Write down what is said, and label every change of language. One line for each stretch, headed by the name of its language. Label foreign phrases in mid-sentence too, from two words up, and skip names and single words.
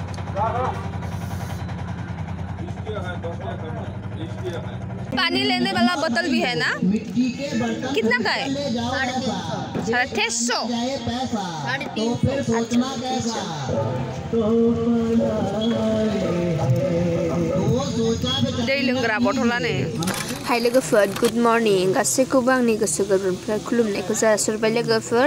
Hindi: पानी लेने वाला बोतल भी है ना? कितना का है? 350।
Bodo: दै लोंग्रा बथलानो। हाय लोगोफोर,
English: good morning.
Bodo: गासैखौबो आंनि गोसो गोरबोनिफ्राय खुलुमनायखौ जासिहरबाय लोगोफोर।